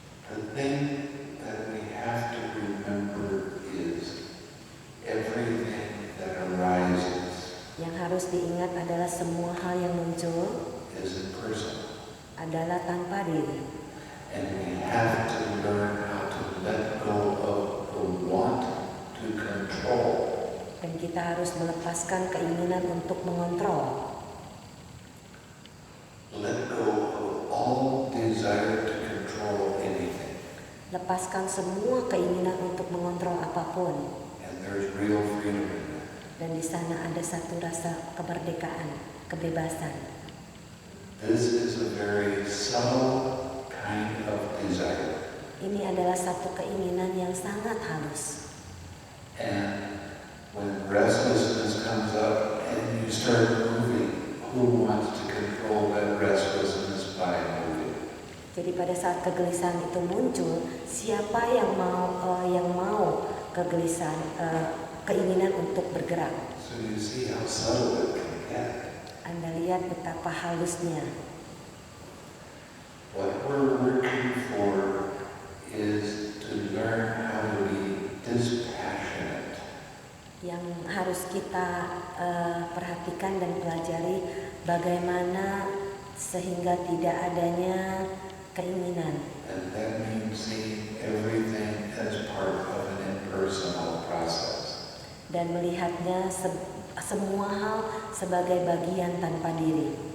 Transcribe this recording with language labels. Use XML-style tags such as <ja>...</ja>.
<en>The thing that we have to remember is everything that arises</en> <id>Yang harus diingat adalah semua hal yang muncul</id> <en>is impersonal.</en> <id>adalah tanpa diri.</id> <en>And we have to learn how to let go of the want to control.</en> <id>Dan kita harus melepaskan keinginan untuk mengontrol.</id> <en>Let go of all desire to control anything.</en> <id>Lepaskan semua keinginan untuk mengontrol apapun.</id> <en>And there's real freedom in that.</en> <id>Dan di sana ada satu rasa kemerdekaan, kebebasan.</id> <en>This is a very subtle kind of desire.</en> <id>Ini adalah satu keinginan yang sangat halus.</id> <en>And when restlessness comes up and you start moving, who wants to control that restlessness by moving?</en> <id>Jadi pada saat kegelisahan itu muncul, siapa yang mau kegelisahan, keinginan untuk bergerak?</id> <en>So you see how subtle it can get.</en> <id>Anda lihat betapa halusnya.</id> <en>What we're working for is to learn how to be dispassionate.</en> <id>Yang harus kita perhatikan dan pelajari bagaimana sehingga tidak adanya keinginan.</id> <en>And that means seeing everything as part of an impersonal process.</en> <id>Dan melihatnya semua hal sebagai bagian tanpa diri.</id>